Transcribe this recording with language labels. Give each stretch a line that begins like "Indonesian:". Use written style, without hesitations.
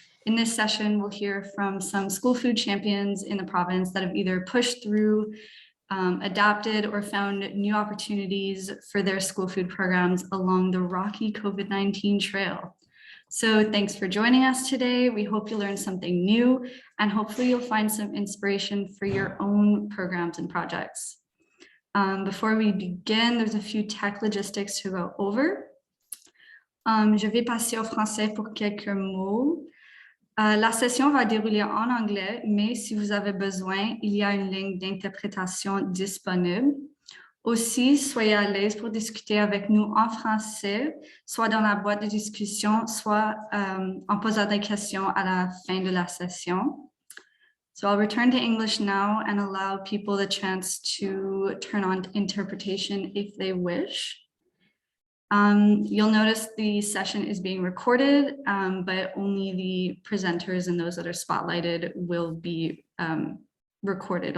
English: In this session, we'll hear from some school food champions in the province that have either pushed through, adapted, or found new opportunities for their school food programs along the rocky COVID-19 trail. So thanks for joining us today. We hope you learned something new, and hopefully you'll find some inspiration for your own programs and projects. Before we begin, there's a few tech logistics to go over.
French: Je vais passer au français pour quelques mots. La session va dérouler en anglais, mais si vous avez besoin, il y a une ligne d'interprétation disponible. Aussi, soyez à l'aise pour discuter avec nous en français, soit dans la boîte de discussion, soit en posant des questions à la fin de la session.
English: So I'll return to English now and allow people the chance to turn on interpretation if they wish. You'll notice the session is being recorded, but only the presenters and those that are spotlighted will be recorded.